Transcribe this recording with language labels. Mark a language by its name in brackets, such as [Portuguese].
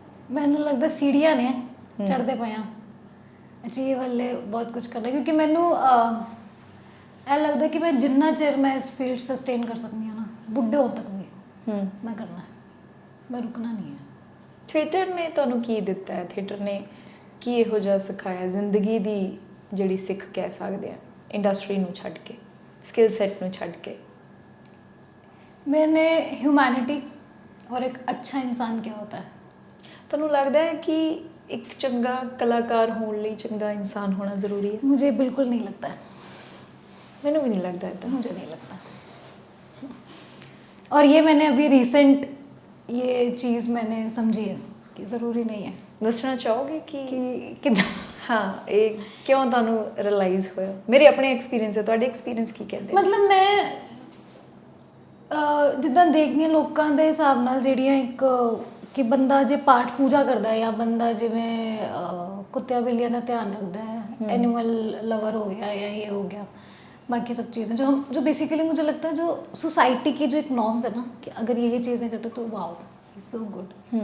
[Punjabi] ਮੈਨੂੰ ਲੱਗਦਾ ਸੀੜੀਆਂ ਨੇ ਚੜ੍ਹਦੇ ਪਏ ਆ, ਅਚੀਵ ਹਲੇ ਬਹੁਤ ਕੁਝ ਕਰਨਾ, ਕਿਉਂਕਿ ਮੈਨੂੰ ਇਹ ਲੱਗਦਾ ਕਿ ਮੈਂ ਜਿੰਨਾ ਚਿਰ ਮੈਂ ਇਸ ਫੀਲਡ ਸਸਟੇਨ ਕਰ ਸਕਦੀ ਹਾਂ ਨਾ, ਬੁੱਢੇ ਹੋਣ ਤੱਕ ਵੀ ਮੈਂ ਕਰਨਾ, ਮੈਂ ਰੁਕਣਾ ਨਹੀਂ ਹੈ। ਥੀਏਟਰ ਨੇ ਤੁਹਾਨੂੰ ਕੀ ਦਿੱਤਾ ਹੈ? ਥੀਏਟਰ ਨੇ ਕੀ ਇਹੋ ਜਿਹਾ ਸਿਖਾਇਆ ਜ਼ਿੰਦਗੀ ਦੀ ਜਿਹੜੀ ਸਿੱਖ ਕਹਿ ਸਕਦੇ ਆ, ਇੰਡਸਟਰੀ ਨੂੰ ਛੱਡ ਕੇ, ਸਕਿੱਲ ਸੈਟ ਨੂੰ ਛੱਡ ਕੇ? [Hindi] मैंने ह्यूमैनिटी और एक अच्छा इंसान क्या होता है। [Punjabi] ਤੁਹਾਨੂੰ ਲੱਗਦਾ ਹੈ ਕਿ ਇੱਕ ਚੰਗਾ ਕਲਾਕਾਰ ਹੋਣ ਲਈ ਚੰਗਾ ਇਨਸਾਨ ਹੋਣਾ ਜ਼ਰੂਰੀ ਹੈ? [Hindi] मुझे बिल्कुल नहीं लगता है, [Punjabi] ਮੈਨੂੰ ਵੀ ਨਹੀਂ ਲੱਗਦਾ ਇੱਦਾਂ। [Hindi] मुझे नहीं लगता। और ये मैंने अभी रिसेंट ये चीज़ मैंने समझी है कि ज़रूरी नहीं है [Punjabi] ਦੱਸਣਾ ਚਾਹੋਗੇ ਕਿ [Hindi] कि [Punjabi] ਹਾਂ ਇਹ ਕਿਉਂ ਤੁਹਾਨੂੰ ਰਿਅਲਾਈਜ਼ ਹੋਇਆ? ਮੇਰੇ ਆਪਣੇ ਐਕਸਪੀਰੀਅੰਸ ਹੈ, ਤੁਹਾਡੇ ਐਕਸਪੀਰੀਅੰਸ ਕੀ ਕਹਿੰਦੇ? [Hindi] मतलब मैं [Punjabi] ਜਿੱਦਾਂ ਦੇਖਦੀ ਹਾਂ ਲੋਕਾਂ ਦੇ ਹਿਸਾਬ ਨਾਲ ਜਿਹੜੀਆਂ ਇੱਕ ਕਿ ਬੰਦਾ ਜੇ ਪਾਠ ਪੂਜਾ ਕਰਦਾ ਹੈ ਜਾਂ ਬੰਦਾ ਜਿਵੇਂ ਕੁੱਤਿਆਂ ਬਿੱਲੀਆਂ ਦਾ ਧਿਆਨ ਰੱਖਦਾ [Hindi] है, एनिमल लवर हो गया या ये हो गया, बाकी सब चीज़ें जो बेसिकली मुझे लगता है जो सोसाइटी की जो एक नॉर्म्स है ना कि अगर ये चीज़ें करते तो [English] Wow it's so good.